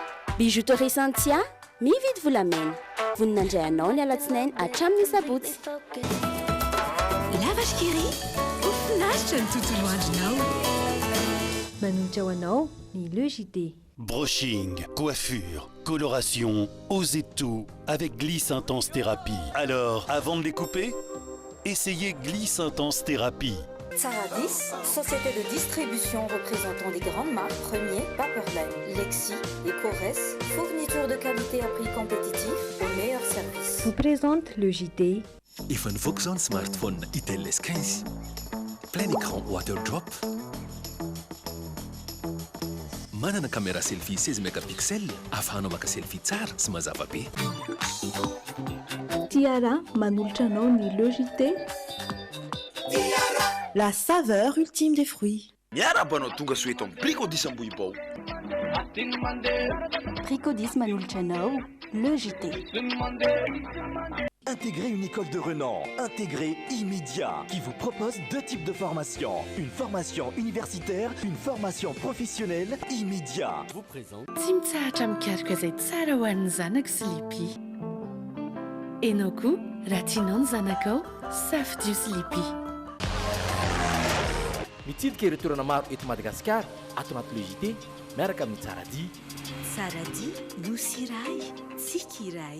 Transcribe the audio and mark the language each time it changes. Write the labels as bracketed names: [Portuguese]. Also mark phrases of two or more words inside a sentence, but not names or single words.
[Malagasy] Bijouterie Santia, mividy volamena. Voninandray anao ny alatsinainy hatramin'ny sabotsy. La vache qui rit, finaritra ny tontolo andronao. Manolotra ho anao ny Le JT. [French] Brushing, coiffure, coloration, osez tout avec Gliss Intense Thérapie. Alors, avant de les couper, essayez Gliss Intense Thérapie. Saradis, société de distribution représentant des grandes marques Premier, Paperline, Lexi et Corès, fourniture de qualité à prix compétitif au meilleur service. Vous présente Le JT. [Malagasy] Efa nivoaka zao ny smartphone Itel S15 [French] plein écran [Malagasy] waterdrop, manana caméra selfie 16 mégapixels afahanao maka selfie tsara sy mazava be. Tiara manolotra anao ny Le JT. [French] La saveur ultime des fruits. [Malagasy] Miarabanao tonga soeto amin'ny Pricodis Ambohibao. Pricodis manolotra anao Le JT. [French] Intégrez une école de renom, Intégrez immédiat, qui vous propose deux types de formations. Une formation universitaire, une formation professionnelle immédiat. Vous présente [Malagasy] Tsara mikaraky izay tsara ho an'ny zanako sy lipi. Enao koa raha tianao ny zanakao safidio sy lipi. Mitsidika ireo toerana maro eto Madagasikara ato anaty Le JT miaraka amin'ny Tsaradi. Tsaradi, nosy iray, tsika iray.